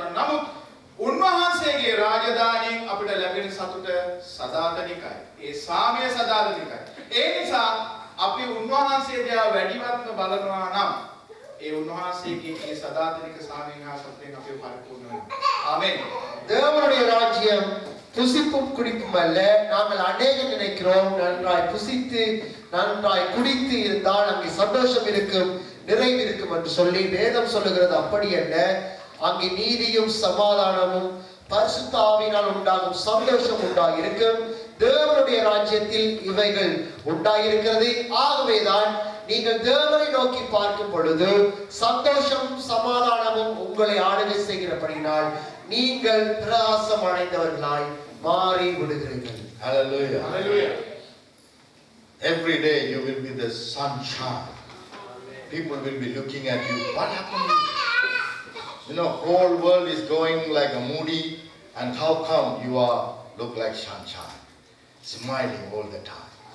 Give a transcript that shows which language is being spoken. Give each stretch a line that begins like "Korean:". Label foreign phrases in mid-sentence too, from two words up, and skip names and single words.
Sinhala: නමුත් උන්වහන්සේගේ රාජධානියෙන් අපිට ලැබෙන සතුට සදාතනිකයි. ඒ සාමය සදාතනිකයි. ඒ නිසා අපි උන්වහන්සේ දිහා වැඩිවත්ම බලනවා නම් ඒ උන්වහන්සේගේ ඒ සදාතනික සාමයෙන් හා සතුටෙන් අපි පරිපූර්ණ වෙනවා. ආමෙන්.
Tamil: தேவனுடைய ராஜ்யம் புசிப்பும் குடிப்பும் அல்ல. நாங்கள் அநேகம் நினைக்கிறோம் நன்றாய் புசித்து நன்றாய் குடித்து இருந்தால் அங்கே சந்தோஷம் இருக்கும், நிறைவு இருக்கும் என்று சொல்லி வேதம் சொல்லுகிறது. அப்படி அல்ல. அங்கே நீதியும் சமாதானமும் பரிசுத்த ஆவியினால் உண்டாகும் சந்தோஷம் உண்டாயிருக்கும். தேவனுடைய ராஜ்யத்தில் இவைகள் உண்டாயிருக்கிறது. ஆகவேதான் நீங்கள் தேவனை நோக்கி பார்க்கும் பொழுது சந்தோஷமும் சமாதானமும் உங்களை ஆளுகை செய்கிறபடினால் நீங்கள் பிரகாசம் அடைந்தவர்களாய் மாறி விடுகிறீர்கள்.
English: Hallelujah. Hallelujah. Every day you will be the sunshine. People will be looking at you. What happened? You know, whole world is going like a moody, and how come you are look like sunshine, smiling all the time?